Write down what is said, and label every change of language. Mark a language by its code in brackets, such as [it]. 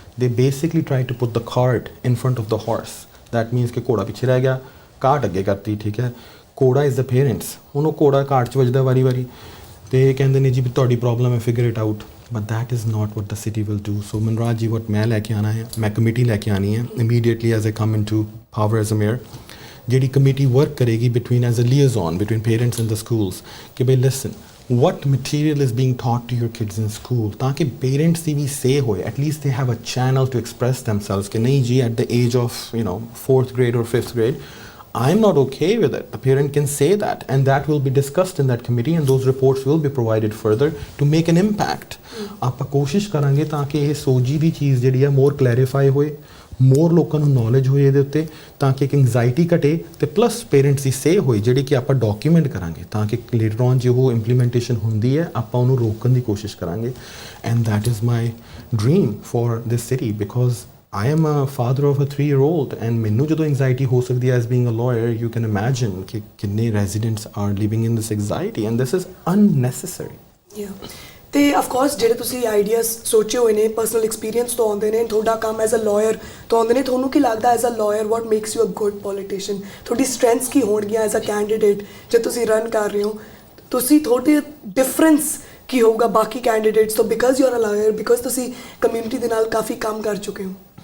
[en] they basically try to put the cart in front of the horse, that means [pa] ਕਿ ਘੋੜਾ ਪਿੱਛੇ ਰਹਿ ਗਿਆ, ਕਾਰਟ ਅੱਗੇ ਕਰਤੀ, ਠੀਕ ਹੈ। ਘੋੜਾ ਇਜ਼ ਦ ਪੇਰੈਂਟਸ, ਹੁਣ ਉਹ ਘੋੜਾ ਕਾਰਟ 'ਚ ਵੱਜਦਾ ਵਾਰੀ ਅਤੇ ਕਹਿੰਦੇ ਨੇ ਜੀ ਵੀ ਤੁਹਾਡੀ ਪ੍ਰੋਬਲਮ ਹੈ, [en] Figure it out, but that is not what the city will do. [pa] ਸੋ ਮਨਰਾਜ ਜੀ ਵਟ ਮੈਂ ਲੈ ਕੇ ਆਉਣਾ ਹੈ, ਮੈਂ ਕਮੇਟੀ ਲੈ ਕੇ ਆਉਣੀ ਹੈ [en] Immediately as I come into power as a mayor. [pa] ਜਿਹੜੀ ਕਮੇਟੀ ਵਰਕ ਕਰੇਗੀ between as a ਲੀਅਜ਼ਨ between parents and the schools ਕਿ ਬਈ ਲਿਸਨ [en] what material is being taught to your kids in school, [pa] ਤਾਂ ਕਿ parents ਦੀ ਵੀ ਸੇ ਹੋਏ, [en] at least they have a channel to express themselves [pa] ਕਿ ਨਹੀਂ ਜੀ [en] at the age of 4th grade or 5th grade I'm not okay with it. The parent can say that and that will be discussed in that committee and those reports will be provided further to make an impact. [pa] ਆਪਾਂ ਕੋਸ਼ਿਸ਼ ਕਰਾਂਗੇ ਤਾਂ ਕਿ ਇਹ SOGI ਦੀ ਚੀਜ਼ ਜਿਹੜੀ ਆ ਮੋਰ clarify ਹੋਏ, ਮੋਰ ਲੋਕਾਂ ਨੂੰ ਨੌਲੇਜ ਹੋਏ ਇਹਦੇ ਉੱਤੇ, ਤਾਂ ਕਿ ਇੱਕ ਐਂਗਜ਼ਾਈਟੀ ਘਟੇ ਅਤੇ ਪਲੱਸ ਪੇਰੈਂਟਸ ਦੀ ਸੇ ਹੋਈ ਜਿਹੜੀ ਕਿ ਆਪਾਂ ਡਾਕੂਮੈਂਟ ਕਰਾਂਗੇ ਤਾਂ ਕਿ ਲੇਟਰ ਔਨ ਜੇ ਉਹ ਇੰਪਲੀਮੈਂਟੇਸ਼ਨ ਹੁੰਦੀ ਹੈ ਆਪਾਂ ਉਹਨੂੰ ਰੋਕਣ ਦੀ ਕੋਸ਼ਿਸ਼ ਕਰਾਂਗੇ। [en] and that is my dream for this city because I am a father of a 3-year-old and [pa] ਮੈਨੂੰ ਜਦੋਂ anxiety ਹੋ ਸਕਦੀ ਹੈ [en] as being a lawyer, you can imagine [pa] ਕਿ ਕਿੰਨੇ [en] residents are living in this anxiety and this is unnecessary. Yeah. [pa] ਤੇ of course ਜਿਹੜੇ ਤੁਸੀਂ ਆਈਡੀਆਜ਼ ਸੋਚੇ ਹੋਏ ਨੇ ਪਰਸਨਲ ਐਕਸਪੀਰੀਅੰਸ ਤੋਂ ਆਉਂਦੇ ਨੇ, ਤੁਹਾਡਾ ਕੰਮ ਐਜ਼ ਅ ਲਾਇਰ ਤੋਂ ਆਉਂਦੇ ਨੇ, ਤੁਹਾਨੂੰ ਕੀ ਲੱਗਦਾ as a lawyer [en] What makes you a good politician? [pa] ਤੁਹਾਡੀ ਸਟਰੈਂਥਸ ਕੀ ਹੋਣਗੀਆਂ ਐਜ਼ ਅ ਕੈਂਡੀਡੇਟ ਜੇ ਤੁਸੀਂ ਰਨ ਕਰ ਰਹੇ ਹੋ? ਤੁਸੀਂ ਤੁਹਾਡੇ ਡਿਫਰੈਂਸ ਕੀ ਹੋਊਗਾ ਬਾਕੀ ਕੈਂਡੀਡੇਟਸ ਤੋਂ because [en] you are a liar, [pa] because ਤੁਸੀਂ ਕਮਿਊਨਿਟੀ ਦੇ ਨਾਲ ਕਾਫੀ ਕੰਮ ਕਰ ਚੁੱਕੇ ਹੋ?